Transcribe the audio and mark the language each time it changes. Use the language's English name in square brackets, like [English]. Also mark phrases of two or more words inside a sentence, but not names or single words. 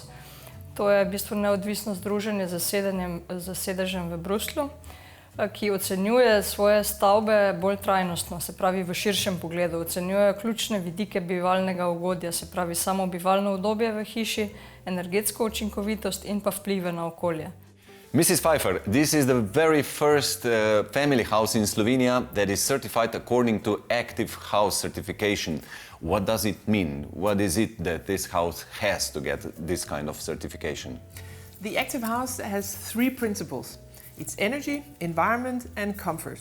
[Slovenian] To je v bistvu neodvisno združenje z sedežem v Bruslju, ki ocenjuje svoje stavbe bolj trajnostno, se pravi v širšem pogledu. Ocenjujejo ključne vidike bivalnega ugodja, se pravi samo bivalno udobje v hiši, energetsko učinkovitost in pa vplive na okolje. [English] Mrs. Pfeiffer, this is the very first family house in Slovenia that is certified according to Active House certification. What does it mean? What is it that this house has to get this kind of certification? The Active House has three principles. It's energy, environment and comfort.